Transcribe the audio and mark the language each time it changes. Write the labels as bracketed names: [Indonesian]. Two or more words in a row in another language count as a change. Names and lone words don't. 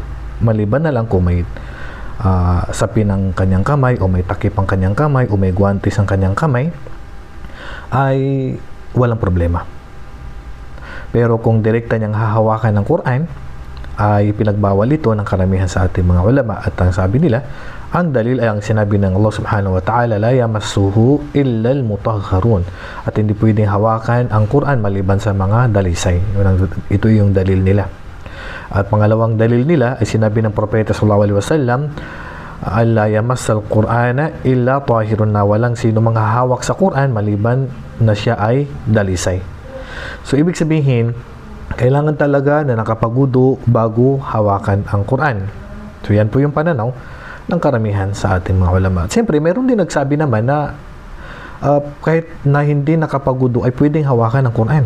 [Filipino] Maliban na lang kung may sapin ang kanyang kamay o may takip ang kanyang kamay o may guwantes ang kanyang kamay, ay walang problema. Pero kung direkta niyang hahawakan ng Quran, ay pinagbawal ito ng karamihan sa ating mga ulama, at ang sabi nila, ang dalil ay ang sinabi ng Allah [Arabic] سبحانه وتعالى, لا يمسه إلا المطهرون, [Filipino] at hindi pwedeng hawakan ang Quran maliban sa mga dalisay. Ito yung dalil nila. At pangalawang dalil nila ay sinabi ng Propeta [Arabic] صلى الله عليه وسلم, ألا يمس القرآن إلا طاهر, [Filipino] na walang sino mang hahawak sa Quran maliban na siya ay dalisay. So ibig sabihin, kailangan talaga na nakapagwudu bago hawakan ang Quran. So yan po yung pananaw ng karamihan sa ating mga ulama. At siyempre, mayroon din nagsabi naman na kahit na hindi nakapagwudu ay pwedeng hawakan ng Quran.